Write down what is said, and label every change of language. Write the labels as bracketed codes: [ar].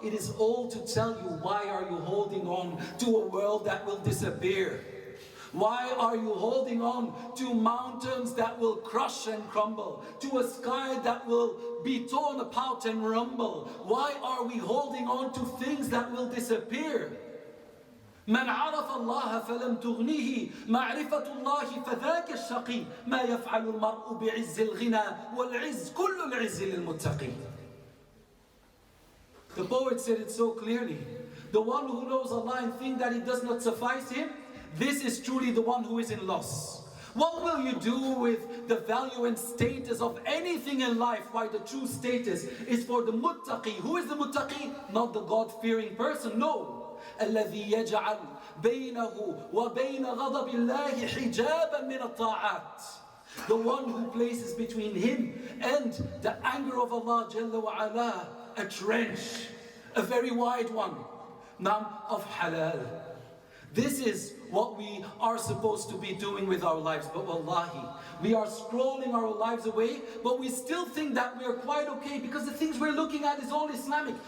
[en] It is all to tell you, why are you holding on to a world that will disappear? Why are you holding on to mountains that will crush and crumble? To a sky that will be torn apart and rumble? Why are we holding on to things that will disappear? [ar] من عرف الله فلم تغنيه معرفة الله فذاك الشقي ما يفعل المرء بعز الغنى والعز كل العز للمتقي. [en] The poet said it so clearly. The one who knows Allah and thinks that it does not suffice him, this is truly the one who is in loss. What will you do with the value and status of anything in life? Why the true status is for the muttaqi. Who is the muttaqi? Not the God-fearing person, no. [ar] الذي يجعل بينه وبين غضب الله حجابا من الطاعات. [en] The one who places between him and the anger of Allah Jalla wa Ala a trench, a very wide one, none of halal. This is what we are supposed to be doing with our lives. But wallahi, we are scrolling our lives away, but we still think that we are quite okay because the things we're looking at is all Islamic.